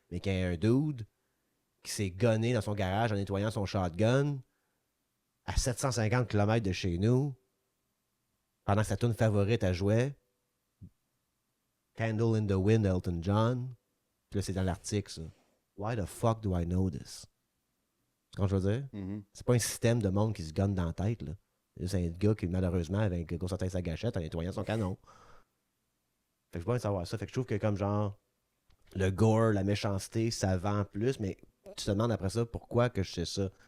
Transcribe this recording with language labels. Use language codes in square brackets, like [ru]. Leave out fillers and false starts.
[fr] Mais qu'il y a un dude qui s'est gunné dans son garage en nettoyant son shotgun à 750 km de chez nous, pendant que sa tune favorite à jouer, Candle in the Wind, Elton John. Puis là, c'est dans l'article, ça. [en] Why the fuck do I know this? [fr] Tu comprends ce que je veux dire? Mhm. C'est pas un système de monde qui se gonne dans la tête, là. C'est un gars qui, malheureusement, avait un gros tête sa gâchette en nettoyant son canon. Fait que je veux pas savoir ça. Fait que je trouve que comme genre, le gore, la méchanceté, ça vend plus, mais tu te demandes après ça pourquoi que je sais ça.